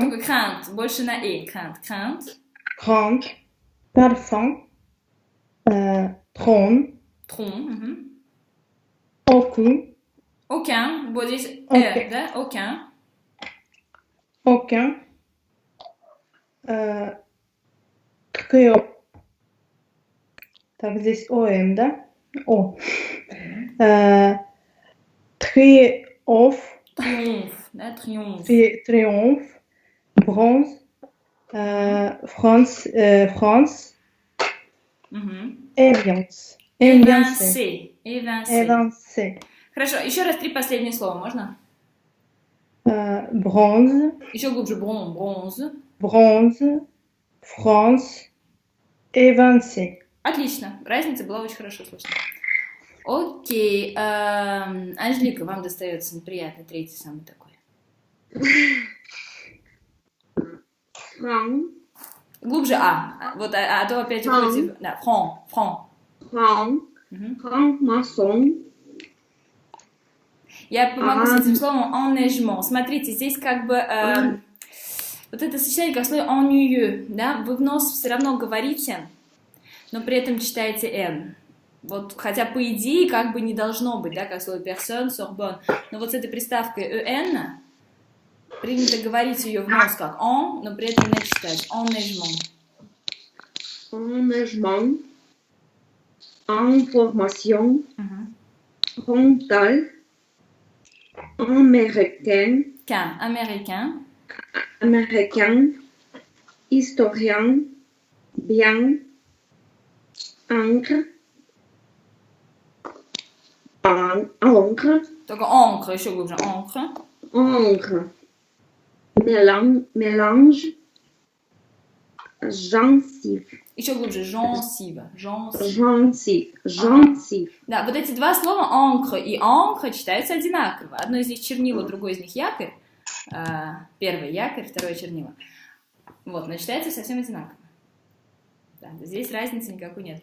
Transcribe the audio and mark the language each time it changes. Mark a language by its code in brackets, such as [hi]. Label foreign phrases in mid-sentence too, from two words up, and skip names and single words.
[ru] Только crainte, больше на crainte. Crainte. [fr] grande, parfum, trône, Tronc. aucun, Aucun, [ru] вот здесь Ok. да? [fr] Aucun. aucun, trio. [ru] Так, здесь ОМ, да? О. [fr] Triomphe, Triomphe, да? Triomphe. triomphe, bronze, France, éviance, évincé, Évincé. évincé, [ru] Хорошо, еще раз 3 последние слова, можно? [fr] bronze, [ru] Еще глубже. [fr] Bronze. bronze, France, évincé. [ru] Отлично, разница была очень хорошо слышна. Окей, Анжелика, вам достается неприятный третий, самый такой. [fr] franc, [ru] Глубже вот, а то опять уходите. Да, [fr] franc. franc, franc-maçon, [ru] Я помогу с этим словом engagement. Смотрите, здесь как бы вот это сочетание как слово ennuyeux, да, вы в нос все равно говорите, но при этом читаете N. Вот, хотя по идее как бы не должно быть, да, как слово personne, Sorbonne, но вот с этой приставкой EN принято говорить ее в нос как en, но при этом не читать. [fr] Engagement. engagement, information, frontal, américain, Américain. américain, historien, bien, encre, encre, [ru] Только encre, еще глубже. [fr] Encre. encre, mélange, gencive, [ru] Еще глубже. Gencive. [fr] gencive. [ru] Да, вот эти два слова encre и encre читаются одинаково. Одно из них чернила, другое из них якорь. Первый якорь, второе чернила. Вот, но читается совсем одинаково. Да, здесь разницы никакой нет.